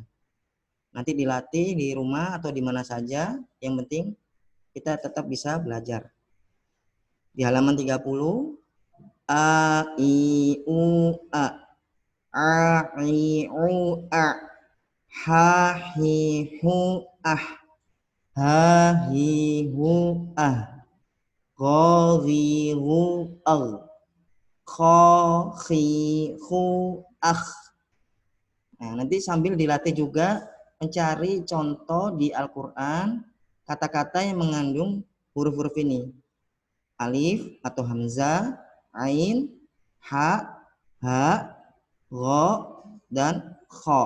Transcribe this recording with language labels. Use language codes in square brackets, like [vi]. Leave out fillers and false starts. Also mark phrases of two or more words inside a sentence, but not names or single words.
[id] Nanti dilatih di rumah atau di mana saja, yang penting kita tetap bisa belajar. Di halaman 30 [ar] A, I, U, A. A, I, U, A. Ha, hi, hu, ah. Ha, hi, hu, ah. Go, ri, hu, al. Kho, khi, hu, ah. [id] Nah, nanti sambil dilatih juga mencari contoh di Al-Quran kata-kata yang mengandung huruf-huruf ini. Alif atau hamzah, ain, ha, gho, dan kho.